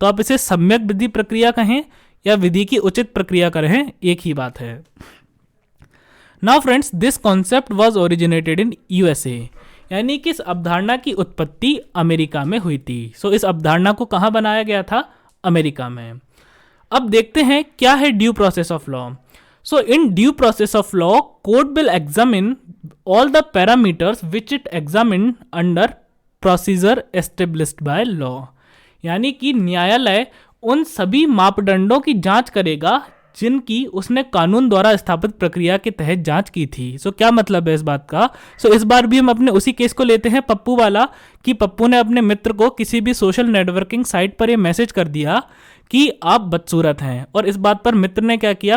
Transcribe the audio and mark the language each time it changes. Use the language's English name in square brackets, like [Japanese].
[Hindi] तो आप इसे सम्यक विधि प्रक्रिया कहें या विधि की उचित प्रक्रिया कहें, एक ही बात है। [English] now friends, this concept was originated in USA, [Hindi] यानी कि इस अवधारणा की उत्पत्ति अमेरिका में हुई थी। इस अवधारणा को कहाँ बनाया गया था? अमेरिका में। अब देखते हैं क्या है due process of law. [English] In due process of law, court will examine all the parameters which it examined under procedure established by law. [Hindi] यानी कि न्यायालय उन सभी मापदंडों की जांच करेगा जिनकी उसने कानून द्वारा स्थापित प्रक्रिया के तहत जांच की थी। क्या मतलब है इस बात का? इस बार भी हम अपने उसी केस को लेते हैं, पप्पू वाला, कि पप्पू ने अपने मित्र को किसी भी सोशल नेटवर्किंग साइट पर यह मैसेज कर दिया कि आप बदसूरत हैं, और इस बात पर मित्र ने क्या किया?